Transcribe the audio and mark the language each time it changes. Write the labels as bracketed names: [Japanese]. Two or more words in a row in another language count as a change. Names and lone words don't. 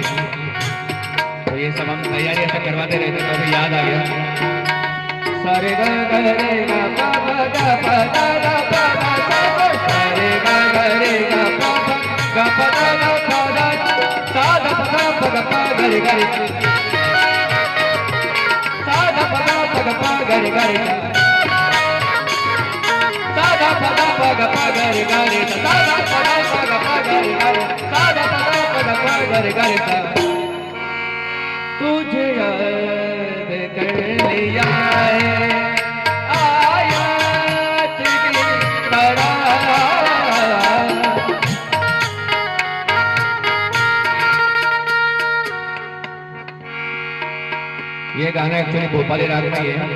[Hindi] तो ये सब हम तैयारी ऐसा करवाते रहते तो अभी याद आ गया। सारे गा रे गा पा गा पा गा गा पा गा सारे गा रे गा पा गा पा गा पा गा सा गा पा गा पा गा रे गा रे सा गा पा गा पा गा रे गा रे सा गा पा गा पा गा रे गा रे सा गा पा गा पा गा रे गा रे सा गा पा गा रे गा रे तुझे याद कर लिया है आयत की तरह। ये गाना एक्चुअली भोपाली राग में ही है।